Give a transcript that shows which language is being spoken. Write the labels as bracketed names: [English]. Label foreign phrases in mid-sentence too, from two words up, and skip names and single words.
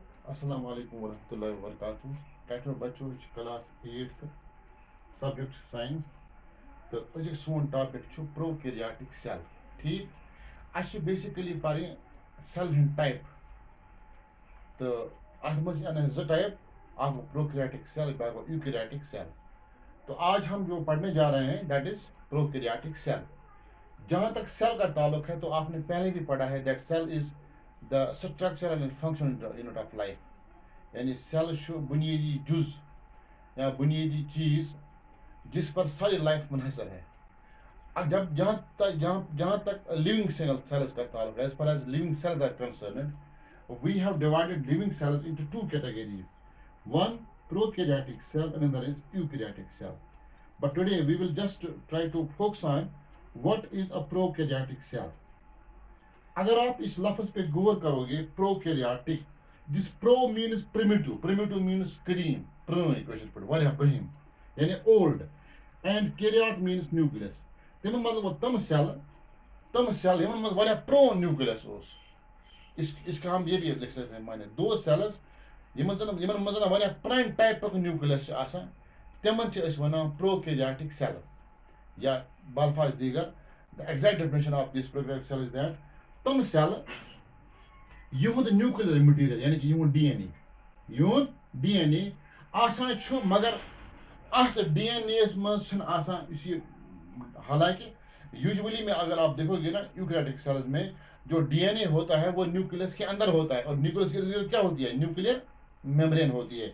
[Arabic] السلام عليكم ورحمة الله وبركاته. [Kashmiri] Title बच्चों क्लास 8 [English] subject science [Kashmiri] तो अजुक सोन टॉपिक छु [English] prokaryotic cell [Kashmiri] ठीक अच्छे बेसिकली पारे सेल हिंद टाइप तो अथ मज जो टाइप आग [English] prokaryotic cell [Kashmiri] बागो [English] eukaryotic cell [Urdu] تو آج ہم جو پڑھنے جا رہے ہیں [English] that is prokaryotic cell. [Urdu] جہاں تک سیل کا تعلق ہے تو آپ نے پہلے بھی پڑھا ہے [English] that cell is the structural and functional unit of life [Urdu] یعنی سیل بنیادی جز یا بنیادی چیز جس پر ساری لائف منحصر ہے. اب جب جہاں تک لیونگ سیلز کا تعلق ہے, [English] as far as living cells are concerned, we have divided living cells into two categories, one prokaryotic cell and another is eukaryotic cell. But today we will just try to focus on what is a prokaryotic cell. [Urdu] اگر آپ اس لفظ پہ غور کرو گے پروکیریوٹک, [English] this pro means primitive, primitive means qadeem, [Kashmiri] प्रण कशर पे वारिया बहिम यानी ओल्ड, [English] and karyote means nucleus. [Kashmiri] तम मतलब तम सेल यमन मज वारिया प्रोन न्यूक्लियस ओस। [Urdu] اس کا ہم یہ بھی لکھ سکتے ہیں مانے دو سیلز [Kashmiri] यमन मज वारिया [English] prime type of nucleus [Kashmiri] आसान तमन वनान प्रोकैरियोटिक सेल [Urdu] یا بالفاظ دیگر [English] the exact definition of this prokaryotic cell is that [Kashmiri] तम सेल युद न्यूक्लियर मटीरियल यानी कि युद डीएनए आसान मगर अत डीएनए मज [Urdu] حالانکہ یوژولی میں اگر آپ دیکھو گے نا یوکیریوٹک سیلز میں جو ڈی این اے ہوتا ہے وہ نیوکلیس کے اندر ہوتا ہے اور نیوکلیس کے ارد کیا ہوتی ہے، نیوکلیئر میمبرین ہوتی ہے.